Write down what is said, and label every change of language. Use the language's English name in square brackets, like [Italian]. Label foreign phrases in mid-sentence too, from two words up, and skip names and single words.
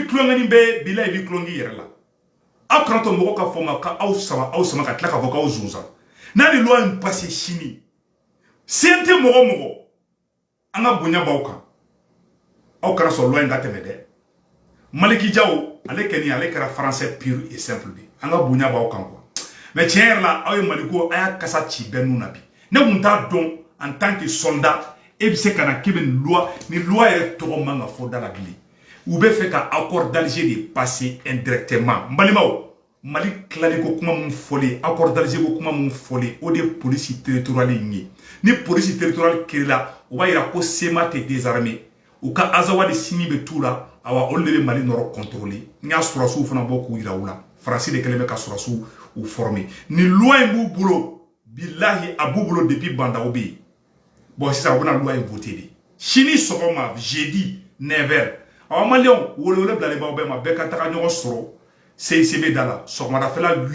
[Bambara] tulonkɛni bɛɛ bila i bɛ tulonkɛ i yɛrɛ la aw kana to mɔgɔ ka fɔ ma k'aw sama ka tila k'a fɔ k'aw zonzan n'a ni loi in passé sini sen tɛ mɔgɔ an ka bonya b'aw kan aw kana sɔrɔ loi in ka tɛmɛ dɛ Maliki Jaw ale kɛni ale kɛra [French] français pur et simple de [Bambara] an ka bonya b'aw kan quoi mais tiɲɛ yɛrɛ la aw ye Maliko a y'a kasa ci bɛɛ nun na bi ne kun t'a dɔn [French] en tant que soldat [Bambara] e bɛ se ka na k'i bɛ ni loi yɛrɛ tɔgɔ man ka fɔ da la bilen u bɛ fɛ ka [French] accord d'Alger de passer indirectement [Bambara] n balimaw Mali tilali ko kuma mun fɔlen [French] accord d'Alger [Bambara] ko kuma mun fɔlen o de ye [French] police territoriale [Bambara] in ye ni [French] police territoriale créera [Bambara] o b'a yira ko SEMA tɛ désarmé u ka azawadi sini bɛ t'u la awa olu de bɛ Mali nɔrɔ contrôler n y'a sɔrɔsiw fana bɔ k'u yira u la Faransi de kɛlen bɛ ka sɔrɔsiw u former ni loi in b'u bolo billahi a b'u bolo depuis Bandaw bɛ yen bon sisan u bɛna loi in voter de sini sɔgɔma jeudi 9h awa Maliens wele bilalen b'aw bɛɛ ma bɛɛ ka taga ɲɔgɔn sɔrɔ CICB da la sɔgɔmadafɛla